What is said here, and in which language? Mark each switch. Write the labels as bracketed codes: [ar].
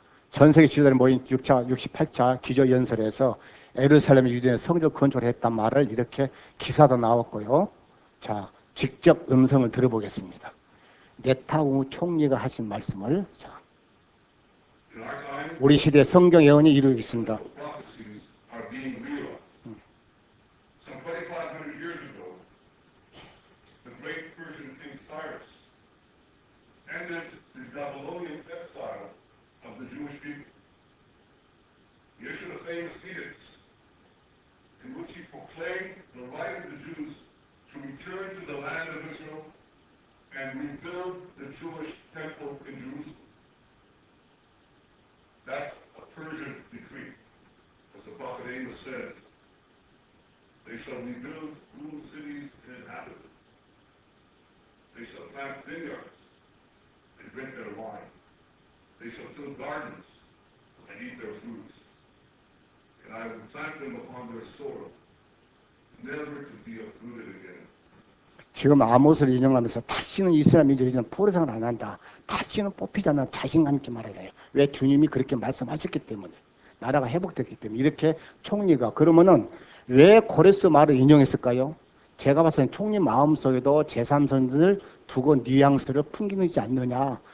[ko] 전세계 지도자들이 모인 68차 기조연설에서 예루살렘의 유대인의 성전을 건축을 했단 말을 이렇게 기사도 나왔고요. 자, 직접 음성을 들어보겠습니다. 네타우 총리가 하신 말씀을 자, [en] In our time, [ko] 우리 시대 성경 예언이 이루고 있습니다. [en] the prophecies are being realized. Some 2,500 years ago, the great Persian king Cyrus ended the Babylonian exile of the Jewish people. He issued a famous edict in which he proclaimed the right of the Jews to return to the land of Israel and rebuild the Jewish temple in Jerusalem. That's a Persian decree. As the prophet Amos said, they shall rebuild ruined cities and inhabit them. They shall plant vineyards and drink their wine. They shall till gardens and eat their fruits. And I will plant them upon their soil, never to be uprooted again. [ko] 지금 아모스를 인용하면서 다시는 이스라엘 민족이 포로생활 안 한다. 다시는 뽑히지 않는 자신감 있게 말해야 해요. 왜? 주님이 그렇게 말씀하셨기 때문에. 나라가 회복됐기 때문에. 이렇게 총리가. 그러면은 왜 고레스 말을 인용했을까요? 제가 봤을 때 총리 마음속에도 제3선들을 두고 뉘앙스를 풍기지 않느냐.